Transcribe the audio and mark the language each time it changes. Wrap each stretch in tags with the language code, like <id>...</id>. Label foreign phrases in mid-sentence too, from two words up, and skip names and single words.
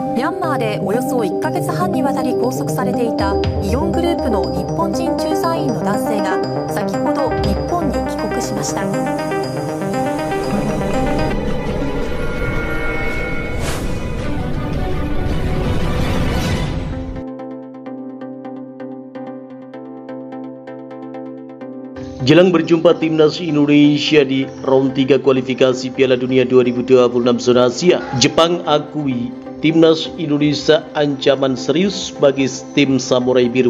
<ja>ャンマーでおよそ1ヶ月半にわたり拘束されていたイオングループの日本人駐在員の男性が先ほど日本に帰国しました。</ja> <id>Jelang berjumpa Timnas Indonesia di round 3 kualifikasi Piala Dunia 2026 zona Asia, Jepang akui Timnas Indonesia ancaman serius bagi tim Samurai Biru.</id>